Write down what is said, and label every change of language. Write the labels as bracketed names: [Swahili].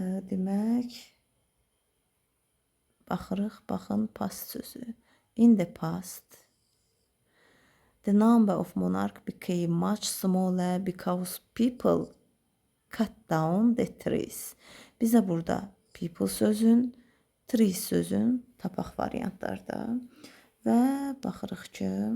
[Azerbaijani] Demək, baxırıq, baxın past sözü. [English] In the past, the number of monarch became much smaller because people cut down the trees. [Azerbaijani] Bizə burada people sözün, trees sözün tapaq variantlarda və baxırıq ki,